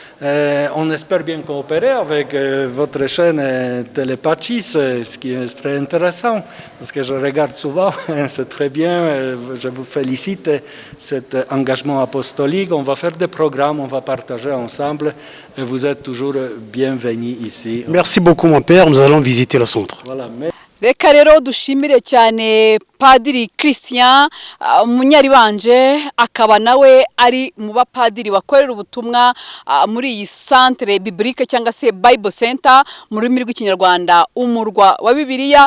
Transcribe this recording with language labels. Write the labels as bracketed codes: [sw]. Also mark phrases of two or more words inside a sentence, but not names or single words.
[fr] On espère bien coopérer avec votre chaîne Télépathis, ce qui est très intéressant, parce que je regarde souvent, c'est très bien, je vous félicite cet engagement apostolique. On va faire des programmes, on va partager ensemble, et vous êtes toujours bienvenus ici. Merci beaucoup mon père, nous allons visiter le centre. Voilà. [rw] reka rero dushimire cyane Padiri Christian Munyaribanje, akaba nawe ari mu bapadiri bakorera ubutumwa muri iyi [fr] centre biblique [rw] cyangwa se [en] Bible Center [rw] mu rurimi rw'ikinyarwanda, umurwa wa Bibiliya.